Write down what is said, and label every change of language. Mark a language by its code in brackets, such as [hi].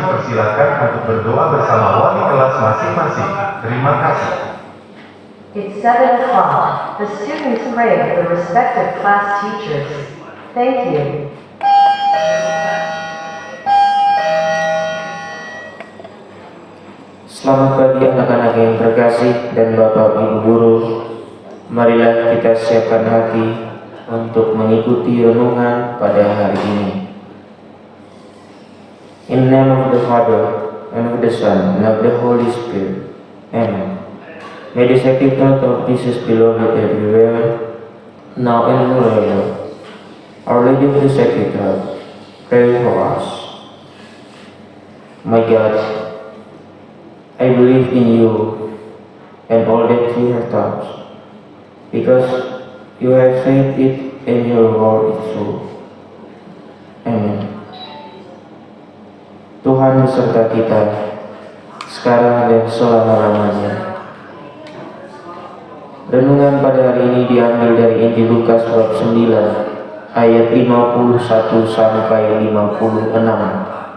[id] dipersilakan untuk berdoa bersama wali kelas masing-masing. Terima kasih. [en] It's 7 o'clock. The students pray with the respective class teachers. Thank you. [id] Selamat pagi anak-anak yang terkasih dan Bapak Ibu Guru. Marilah kita siapkan hati untuk mengikuti renungan pada hari ini. [en] In the name of the Father, and of the Son, and of the Holy Spirit. Amen. May the Sacred Heart of Jesus be loved everywhere, now and forever. Our Lady of the Sacred Heart, pray for us. My God, I believe in you and all that you have taught, because you have said it and your word is true. Amen. [id] Tuhan beserta kita, sekarang dan selama-lamanya. Renungan pada hari ini diambil dari Injil Lukas bab 9, ayat 51 sampai 56.